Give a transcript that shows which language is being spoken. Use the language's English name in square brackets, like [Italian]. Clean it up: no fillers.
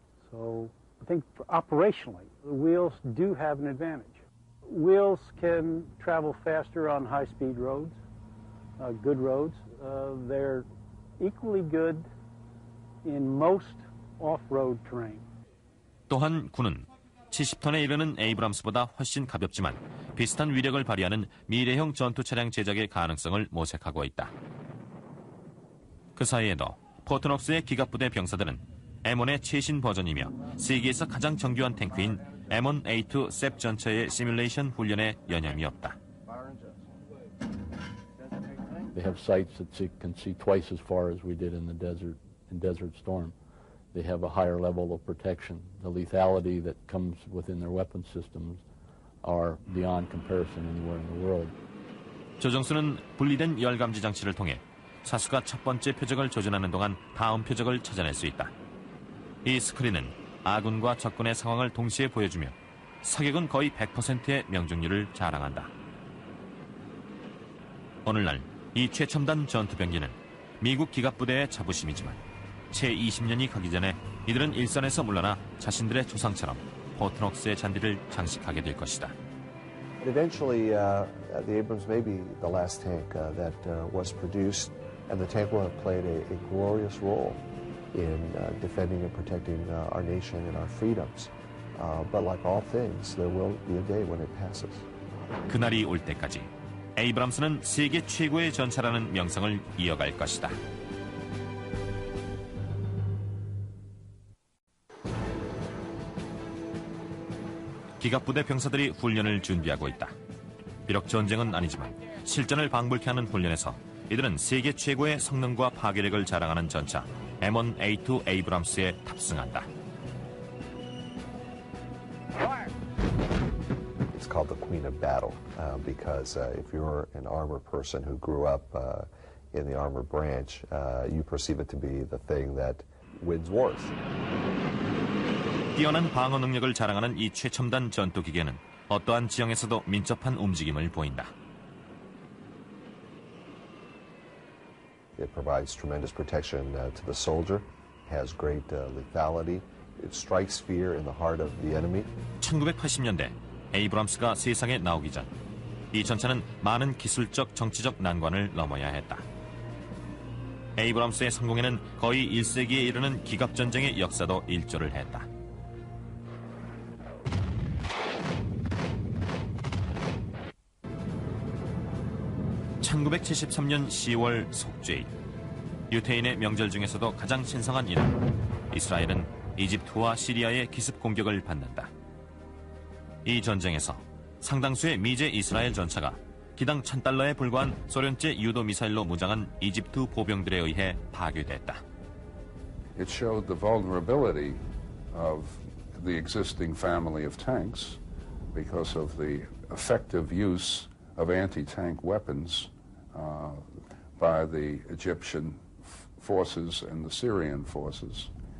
[English] So I think operationally, the wheels do have an advantage. Wheels can travel faster on high-speed roads, good roads. They're equally good in most off-road terrain. [Korean] 또한 군은 70톤에 이르는 에이브람스보다 훨씬 가볍지만 비슷한 위력을 발휘하는 미래형 전투 차량 제작의 가능성을 모색하고 있다. 그 사이에도 포트녹스의 기갑부대 병사들은 M1의 최신 버전이며 세계에서 가장 정교한 탱크인 M1A2 셉 전차의 시뮬레이션 훈련에 여념이 없다. [English] They have sights that can see twice as far as we did in the desert, in Desert Storm. They have a higher level of protection. The lethality that comes within their weapon systems are beyond comparison anywhere in the world. [Korean] 조정수는 분리된 열감지 장치를 통해 사수가 첫 번째 표적을 조준하는 동안 다음 표적을 찾아낼 수 있다. 이 스크린은 아군과 적군의 상황을 동시에 보여주며 사격은 거의 100%의 명중률을 자랑한다. 오늘날 이 최첨단 전투병기는 미국 기갑부대의 자부심이지만 채 20년이 가기 전에 이들은 일선에서 물러나 자신들의 조상처럼 포트녹스의 잔디를 장식하게 될 것이다. [English] Eventually, the Abrams may be the last tank that was produced, and the tank will have played a glorious role in defending and protecting our nation and our freedoms. But like all things, there will be a day when it passes. [Korean] 그날이 올 때까지 에이브람스는 세계 최고의 전차라는 명성을 이어갈 것이다. 기갑부대 병사들이 훈련을 준비하고 있다. 비록 전쟁은 아니지만 실전을 방불케 하는 훈련에서 이들은 세계 최고의 성능과 파괴력을 자랑하는 전차 M1A2 에이브람스에 탑승한다. [English] It's called the Queen of Battle because if you're an armor person who grew up in the armor branch, you perceive it to be the thing that wins wars. [Korean] 뛰어난 방어 능력을 자랑하는 이 최첨단 전투 기계는 어떠한 지형에서도 민첩한 움직임을 보인다. [English] It provides tremendous protection to the soldier, has great lethality. It strikes fear in the heart of the enemy. [Korean] 1980년대 에이브람스가 세상에 나오기 전 이 전차는 많은 기술적, 정치적 난관을 넘어야 했다. 에이브람스의 성공에는 거의 1세기에 이르는 기갑전쟁의 역사도 일조를 했다. (1973년 10월) 속죄일, 유태인의 명절 중에서도 가장 신성한 이날, 이스라엘은 이집트와 시리아의 기습 공격을 받는다. 이 전쟁에서 상당수의 미제 이스라엘 전차가 기당 $1,000에 불과한 소련제 유도 미사일로 무장한 이집트 보병들에 의해 파괴됐다. [English] It showed the vulnerability of the existing family of tanks because of the effective use of anti-tank weapons by the Egyptian forces and the Syrian forces.